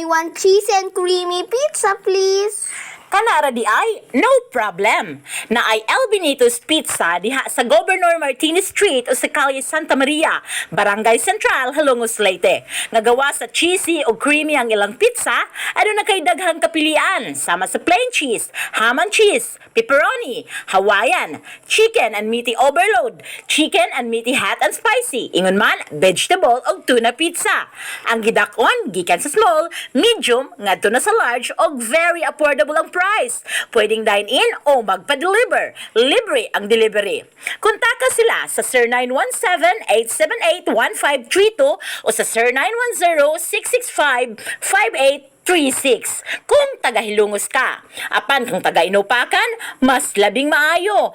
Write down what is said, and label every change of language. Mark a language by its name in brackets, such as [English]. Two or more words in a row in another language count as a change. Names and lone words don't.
[English] cheese and creamy pizza, please. [Cebuano] Kanara di ay, no problem. Na ay El Benito's Pizza diha sa Governor Martinez Street o sa Calle Santa Maria, Barangay Central, Halongos, Leyte. Nagawa sa cheesy o creamy ang ilang pizza, ano na kay daghang kapilian, sama sa [English] plain cheese, ham and cheese, pepperoni, Hawaiian, chicken and meaty overload, chicken and meaty hot and spicy, [Cebuano] ingon man, vegetable o tuna pizza. Ang gidakon, gikan sa small, medium, ngadto na sa large o [English] very affordable [Cebuano] ang price. Pwedeng dine-in o magpa-deliver. Libre ang delivery. Kontaka sila sa 0917-878-1532 o sa 0910-665-5836 kung taga-Hilongos ka. Apan kung taga-Inupacan, mas labing maayo.